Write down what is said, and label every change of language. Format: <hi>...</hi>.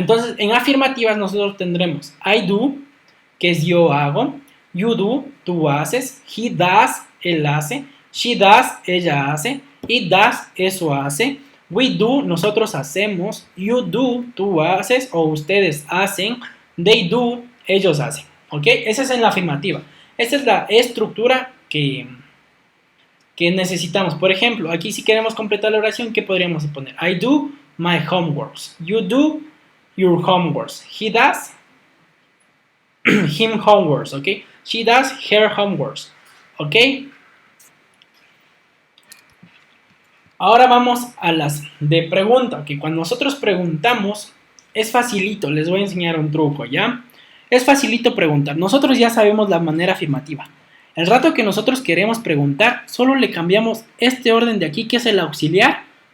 <es>Entonces, en afirmativas nosotros tendremos</es> <en>I do,</en> <es>que es yo hago,</es> <en>you do,</en> <es>tú haces,</es> <en>he does,</en> <es>él hace,</es> <en>she does,</en> <es>ella hace,</es> <en>it does,</en> <es>eso hace,</es> <en>we do,</en> <es>nosotros hacemos, you do, tú haces o ustedes hacen,</es> <en>they do,</en> <es>ellos hacen. ¿Ok? Esa es en la afirmativa. Esta es la estructura que necesitamos. Por ejemplo, aquí si queremos completar la oración, ¿qué podríamos poner?</es> <en>I do my homeworks. You do your homeworks. He does him homeworks, ¿ok? She does her homeworks, ¿ok?</en> <es>Ahora vamos a las de pregunta, que cuando nosotros preguntamos es facilito, les voy a enseñar un truco, ¿ya? Es facilito preguntar, nosotros ya sabemos la manera afirmativa. El rato que nosotros queremos preguntar, solo le cambiamos este orden de aquí, que es el auxiliar.</es>